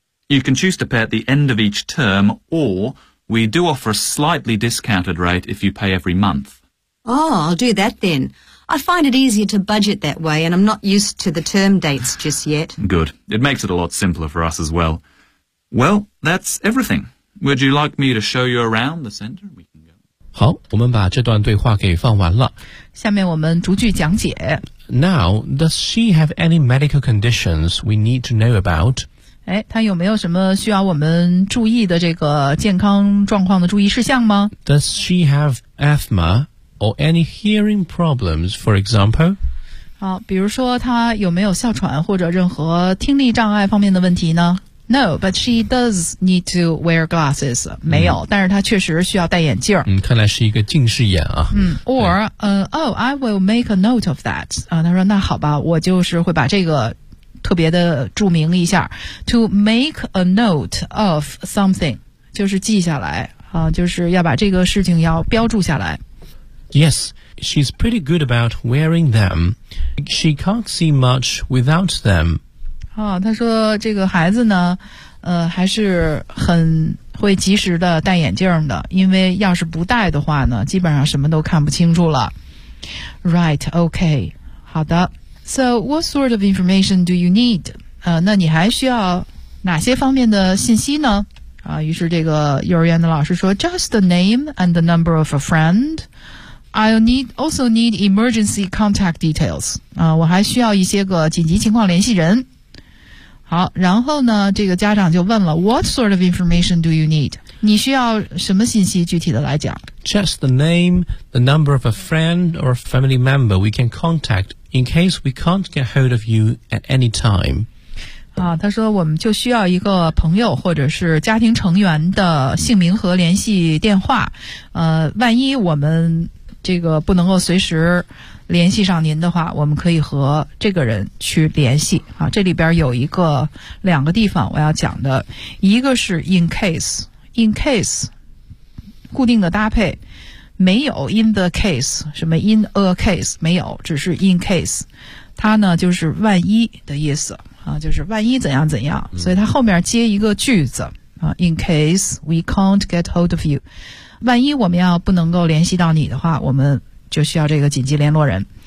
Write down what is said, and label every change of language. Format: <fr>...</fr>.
<en>You can choose to pay at the end of each term, or we do offer a slightly discounted rate if you pay every month. Oh, I'll do that then. I find it easier to budget that way, and I'm not used to the term dates just yet. Good. It makes it a lot simpler for us as well. Well, that's everything. Would you like me to show you around the centre? We can go.</en> <zh>好，我们把这段对话给放完了。下面我们逐句讲解。</zh> <en>Now, does she have any medical conditions we need to know about?</en> <zh>哎，她有没有什么需要我们注意的这个健康状况的注意事项吗？</zh> <en>Does she have asthma or any hearing problems, for example?</en> <zh>好，比如说她有没有哮喘或者任何听力障碍方面的问题呢？</zh> <en>No, but she does need to wear glasses.</en> <zh>没有，但是她确实需要戴眼镜。嗯，看来是一个近视眼啊。</zh> <en>嗯 ，or I will make a note of that.</en> <zh>啊，她说那好吧，我就是会把这个特别的注明一下。</zh> <en>To make a note of something</en> <zh>就是记下来啊，就是要把这个事情要标注下来。</zh> <en>Yes, she's pretty good about wearing them. She can't see much without them.</en> <zh>啊，他说这个孩子呢，还是很会及时的戴眼镜的，因为要是不戴的话呢，基本上什么都看不清楚了。</zh> <en>Right, okay,</en> <zh>好的。</zh> <en>So, what sort of information do you need?</en> <zh>那你还需要哪些方面的信息呢？啊，于是这个幼儿园的老师说 ，</zh> <en>just the name and the number of a friend. I'll also need emergency contact details.</en> <zh>我还需要一些个紧急情况联系人。好，然后呢，这个家长就问了 ，</zh> <en>What sort of information do you need?</en> <zh>你需要什么信息？具体的来讲</zh> <en>，Just the name, the number of a friend or a family member we can contact in case we can't get hold of you at any time.</en> <zh>啊，他说我们就需要一个朋友或者是家庭成员的姓名和联系电话。万一我们这个不能够随时联系上您的话，我们可以和这个人去联系。好，这里边有一个两个地方我要讲的，一个是</zh> <en>in case 固定的搭配，没有 in the case 什么 in a case 没有，只是 in case， 它呢就是万一的意思啊，就是万一怎样怎样，所以它后面接一个句子啊， in case we can't get hold of you，</en> <zh>万一我们要不能够联系到你的话，我们就需要这个紧急联络人。</zh>